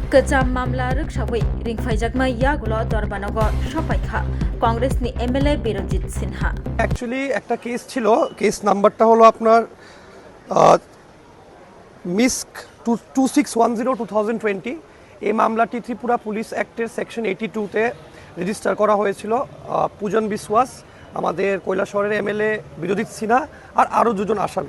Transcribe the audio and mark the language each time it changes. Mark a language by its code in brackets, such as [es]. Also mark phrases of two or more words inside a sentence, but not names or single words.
[trp] Kecam mamla ruksawi ringfaijak yagulo Dorbanogor Shopaikha Congressni MLA Birojit Sinha [bn] অ্যাকচুয়ালি একটা কেস ছিল কেস নাম্বারটা হলো আপনার মিস্ক 2610/2020 এই মামলাটি ত্রিপুরা পুলিশ অ্যাক্টের সেকশন 82-তে রেজিস্টার করা হয়েছিল পূজন বিশ্বাস আমাদের কৈলাসহরের এমএলএ বিরোজিত সিনহা আর আরও দুজন আসামি।